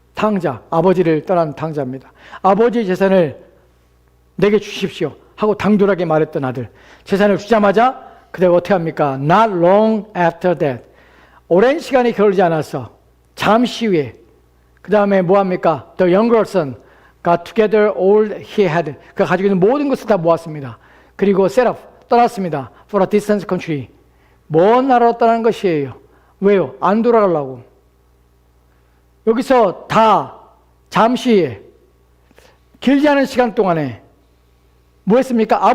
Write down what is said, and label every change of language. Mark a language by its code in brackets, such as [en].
[ko] 탕자, 아버지를 떠난 탕자입니다. 아버지의 재산을 내게 주십시오 하고 당돌하게 말했던 아들. 재산을 주자마자 그대가 어떻게 합니까? [en] Not long after that. [ko] 오랜 시간이 겨울지 않아서 잠시 후에 그 다음에 뭐합니까? [en] The younger son got together all he had. [ko] 그가 가지고 있는 모든 것을 다 모았습니다. 그리고 [en] set off, [ko] 떠났습니다. [en] For a distant country. [ko] 먼 나라로 떠나는 것이에요. 왜요? 안 돌아가려고. 여기서 다 잠시 길지 않은 시간 동안에 뭐 했습니까?